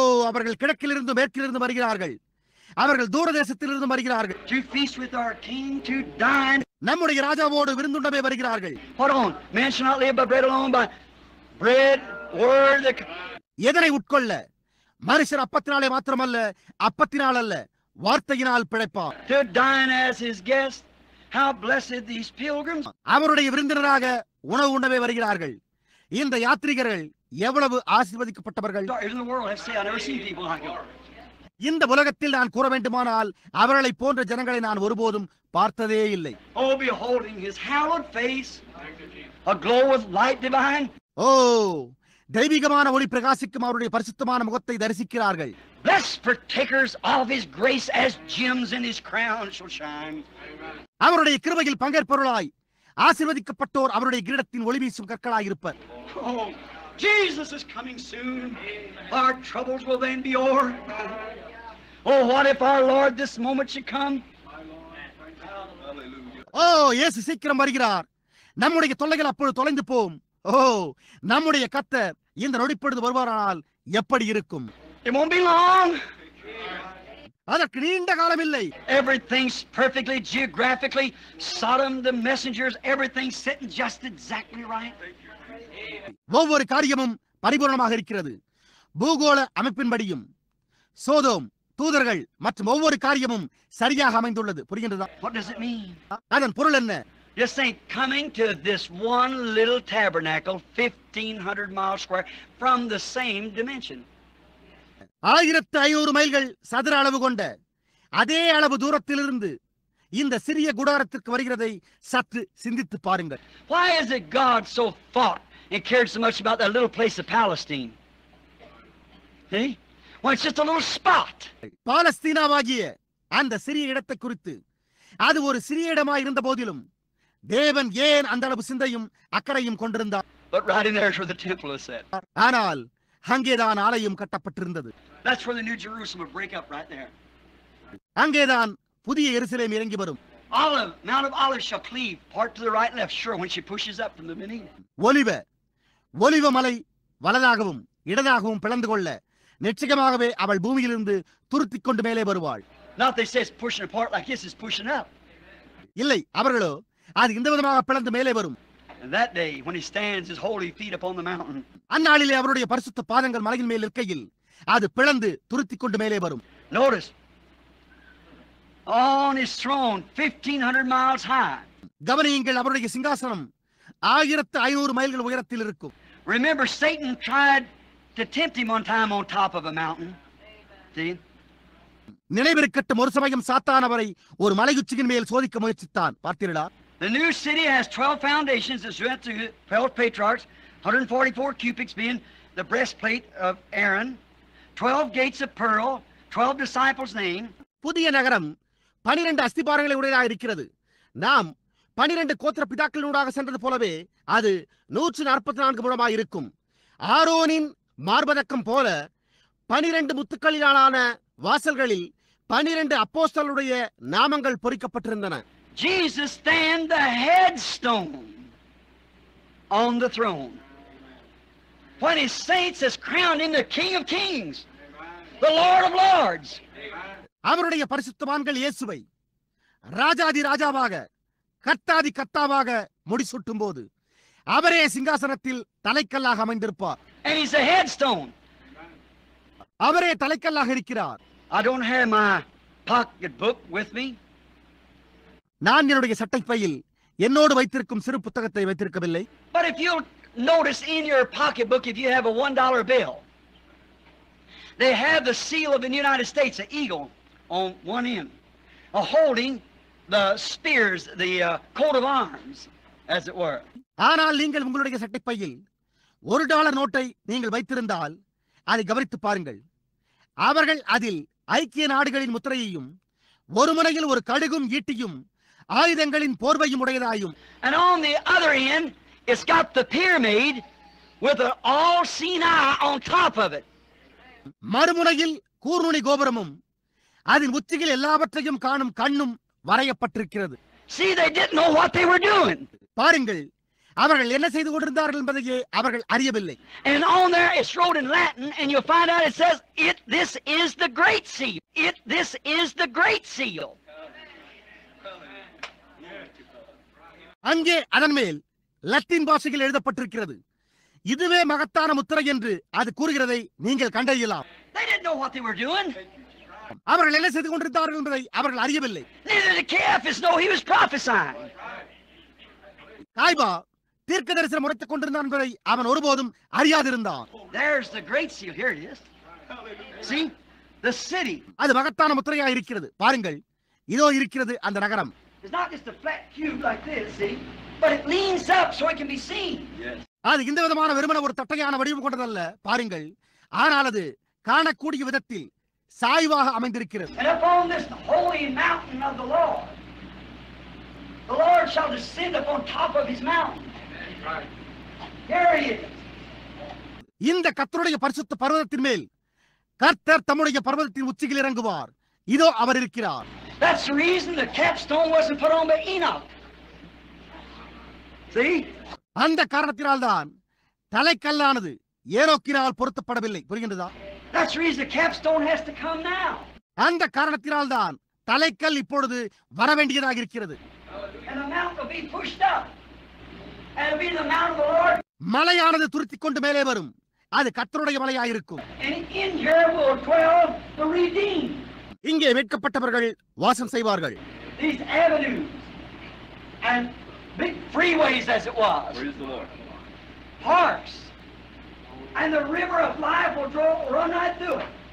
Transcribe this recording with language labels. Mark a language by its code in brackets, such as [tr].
[ta] அவர்கள் கிழக்கிலிருந்து மேற்கிலிருந்து வருகிறார்கள். அவர்கள் தூர தேசத்திலிருந்து வருகிறார்கள். [en] To feast with our king, to dine. [ta] நம்முடைய ராஜாவோடு விருந்துண்டவே வருகிறார்கள். [en] Hold on. Man shall not live by bread alone, but bread, word. [ta] எதனை உட்கொள்ள? மனுஷர் அப்பத்தினாலே மாத்திரமல்ல, அப்பத்தினால் அல்ல, வார்த்தையினால் பிழைப்பார். [en] To dine as his guest. How blessed these pilgrims. [ta] அவருடைய விருந்தினராக உணவு உண்ணவே வருகிறார்கள். இந்த யாத்ரீகர்கள் எவ்வளவு ஆசீர்வதிக்கப்பட்டவர்கள். [en] In the world, I say, I never seen people like them. [ta] இந்த உலகத்தில் நான் கூற வேண்டுமானால் அவர்களை போன்ற ஜனங்களை நான் ஒருபோதும் பார்த்ததே இல்லை. [en] Oh, beholding his hallowed face, aglow with light divine. [ta] தெய்வீகமான ஒளி பிரகாசிக்கும் அவருடைய பரிசுத்தமான முகத்தை தரிசிக்கிறார்கள். [en] Blessed partakers of his grace, as gems in his crown shall shine. [ta] அவருடைய கிருபையில் பங்கேற்பவர்களாய் ஆசீர்வதிக்கப்பட்டோர் அவருடைய கிரீடத்தின் ஒளி வீசும் கற்களாய் இருப்பர். [en] Oh, Jesus is coming soon. Our troubles will then be over. Oh, what if our Lord this moment should come? [ta] இயேசு சீக்கிரம் வருகிறார். நம்முடைய தொல்லைகள் அப்பொழுது தொலைந்து போம். நம்முடைய கர்த்தர் இந்த நொடிப்பொழுது வருவாரானால் எப்படி இருக்கும்? [en] It won't be long. [ta] அதற்கு நீண்ட காலம் இல்லை. [en] Everything's perfectly geographically. Sodom, the messengers, everything's sitting just exactly right. [ta] ஒவ்வொரு காரியமும் பரிபூரணமாக இருக்கிறது. பூகோள அமைப்பின்படியும் சோதோம், தூதர்கள் மற்றும் ஒவ்வொரு காரியமும் சரியாக அமைந்துள்ளது. புரிகின்றதா? [en] What does it mean? [ta] அதன் பொருள் என்ன? [en] Just think, coming to this one little tabernacle, 1500 miles square, from the same dimension. [ta] 1500 மைல்கள் சதுர அளவு கொண்ட அதே அளவு தூரத்திலிருந்து இந்த சிறிய குடாரத்திற்கு வருகிறதை சற்று சிந்தித்து பாருங்கள். [en] Why is it God so thought and cared so much about that little place of Palestine? See? Well, it's just a little spot. [ta] பாலஸ்தீனாவாகிய அந்த சிறிய இடத்தை குறித்து அது ஒரு சிறிய இடமாய் இருந்த போதிலும் தேவன் ஏன் அந்த அளவு சிந்தையும் அக்கறையும் கொண்டிருந்தார்? [en] But right in there is where the temple is set. [ta] ஆனால் அங்கேதான் ஆலயம் கட்டப்பட்டிருந்தது. [en] That's where the New Jerusalem will break up right there. [ta] அங்கேதான் புதிய எருசலேம் இறங்கி வரும். [en] Mount of Olives shall cleave part to the right and left, sure, when she pushes up from the beneath. [ta] ஒலிவ ஒலிவ மலை வலதாகவும் இடதாகவும் பிளந்து கொள்ள நிச்சயமாகவே அவள் பூமியிலிருந்து துருத்திக் கொண்டு மேலே வருவாள். [en] Not they say it's pushing apart like this is pushing up. [ta] இல்லை, அவர்களோ அது இந்த விதமாக பிளந்து மேலே வரும். [en] And that day when he stands his holy feet upon the mountain. [ta] அந்நாளிலே அவருடைய பரிசுத்த பாதங்கள் மலையின் மேல் இருக்கையில் அது பிளந்து துருத்திக் கொண்டு மேலே வரும். [en] Notice on his throne 1500 miles high. [ta] கவனியுங்கள், அவருடைய சிங்காசனம் 1500 மைல்கள் உயரத்தில் இருக்கும். [en] Remember Satan tried to tempt him one time on top of a mountain. See? [ta] நினைவிருக்கட்டும், ஒரு சமயம் சாத்தான் அவரை ஒரு மலையுச்சியின் மேல் சோதிக்க முயற்சித்தான். பார்த்தீர்களா? [en] The new city has 12 foundations as went through 12 patriarchs, 144 cubits being the breastplate of Aaron, 12 gates of pearl, 12 disciples' name. [ta] புதிய நகரம் 12 அஸ்திபாரங்களை உடையதாக இருக்கிறது. நாம் 12 கோத்திர பிதாக்களினூடாக சென்றது போலவே அது 144 முழமாய் இருக்கும். ஆரோனின் மார்பதக்கம் போல 12 முத்துக்களிலான வாசல்களில் 12 அப்போஸ்தலருடைய நாமங்கள் பொறிக்கப்பட்டிருந்தன. [en] Jesus stand the headstone on the throne. When his saints has crowned him the King of Kings, the Lord of Lords. [ta] அவருடைய பரிசுத்தவான்கள் இயேசுவை ராஜாதி ராஜாவாக கர்த்தாதி கர்த்தாவாக முடிசூட்டும் போது அவரே சிங்காசனத்தில் தலைக்கல்லாக அமைந்திருப்பார். [en] And he's a headstone. [ta] அவரே தலைக்கல்லாக இருக்கிறார். [en] I don't have my pocket book with me. [ta] நான் என்னுடைய சட்டைப்பையில் என்னோடு வைத்திருக்கும் சிறு புத்தகத்தை வைத்திருக்கவில்லை. [en] But if you'll notice in your pocketbook, if you have a $1 bill, they have the seal of the United States, an eagle on one end, holding the spears, the coat of arms, as it were. [ta] ஆனால் நீங்கள் உங்களுடைய சட்டைப்பையில் $1 நோட்டை நீங்கள் வைத்திருந்தால் அதை கவனித்து பாருங்கள். அவர்கள் அதில் ஐக்கிய நாடுகளின் முத்திரையையும் ஒரு முனையில் ஒரு கடுகும் ஈட்டியும் ஆயுதங்களின் போர்வையும் உடையதாயும், [en] and on the other end it's got the pyramid with an all-seeing eye on top of it. [ta] மறுமுனையில் கூர்நுனி கோபுரமும் அதன் உச்சியில் எல்லாவற்றையும் காணும் கண்ணும் வரையப்பட்டிருக்கிறது. [en] See, they didn't know what they were doing. [ta] பாருங்கள், அவர்கள் என்ன செய்து கொண்டிருந்தார்கள் என்பதையே அவர்கள் அறியவில்லை. [en] And on there it's wrote in Latin, and you'll find out it says, this is the great seal. This is the great seal. [ta] அங்கே அதன் மேல் லத்தீன் பாஷையில் எழுதப்பட்டிருக்கிறது, இதுவே மகத்தான முத்திரை என்று அது கூறுகிறதை நீங்கள் கண்டறியலாம். [en] They didn't know what they were doing. [ta] அவர்கள் என்ன செய்து கொண்டிருந்தார்கள் என்பதை அவர்கள் அறியவில்லை. [en] Neither did Caiaphas know he was prophesying. [ta] காய்பா தீர்க்க தரிசனம் உரைத்துக் கொண்டிருந்தான் என்பதை அவன் ஒருபோதும் அறியாதிருந்தான். [en] There's the great seal. Here it is. See, the city. [ta] அது மகத்தான முத்திரையா இருக்கிறது. பாருங்கள், இதோ இருக்கிறது அந்த நகரம். [en] It's not just a flat cube like this, see, but it leans up so it can be seen. Yes. [ta] அது இந்த விதமான வெறுமன ஒரு தட்டையான வடிவம் கொண்டதல்ல. பாருங்கள், ஆனால் அது காணக்கூடிய விதத்தில் சாய்வாக அமைந்திருக்கிறது. [en] And upon this holy mountain of the Lord shall descend upon top of his mountain. Here he is. [ta] இந்த கர்த்தருடைய பரிசுத்த பர்வதத்தின் மேல் கர்த்தர் தம்முடைய பர்வதத்தின் உச்சியில் இறங்குவார். இதோ அவர் இருக்கிறார். [en] That's the reason the capstone wasn't put on by Enoch. See? [ta] அந்த காரணத்தினால்தான் தலைக்கல்லானது ஏனோக்கினால் பொருத்தப்படவில்லை. புரிகின்றதா? [en] That's the reason the capstone has to come now. [ta] அந்த காரணத்தினால்தான் தலைக்கல் இப்பொழுது வர வேண்டியதாக இருக்கிறது. [en] And the mountain will be pushed up. And it'll be the mountain of the Lord. [ta] மலையானது துருத்திக் கொண்டு மேலே வரும். அது கர்த்தருடைய மலையாயிருக்கும். [en] And in here will dwell the redeemed. [ta] இங்கே மீட்கப்பட்டவர்கள் வாசம் செய்வார்கள். [en] These avenues and big freeways as it was. Praise the Lord. Parks. And the river of life will run right through it.